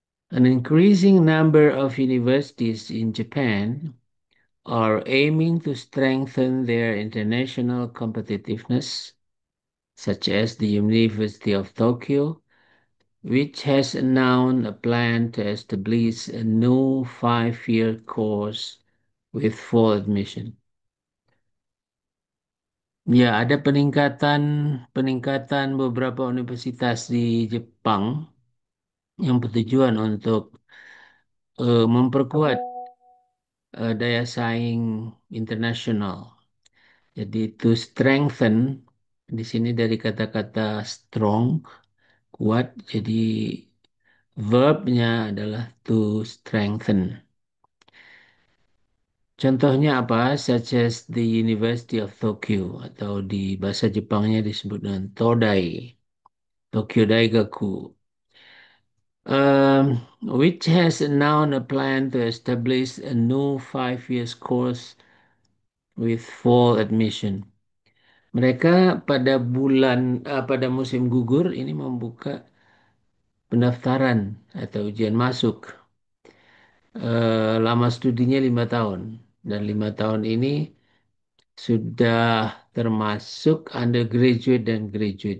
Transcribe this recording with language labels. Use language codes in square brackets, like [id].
[en] An increasing number of universities in Japan are aiming to strengthen their international competitiveness, such as the University of Tokyo, which has announced a plan to establish a new 5-year course with full admission. [id] Ya, ada peningkatan peningkatan beberapa universitas di Jepang yang bertujuan untuk memperkuat daya saing internasional. Jadi to strengthen di sini dari kata-kata strong, kuat. Jadi verbnya adalah to strengthen. Contohnya apa? [en] Such as the University of Tokyo [id] atau di bahasa Jepangnya disebut dengan Todai, Tokyo Daigaku. [en] Which has announced a plan to establish a new 5 years course with full admission. [id] Mereka pada musim gugur ini membuka pendaftaran atau ujian masuk. Lama studinya 5 tahun dan 5 tahun ini sudah termasuk undergraduate dan graduate.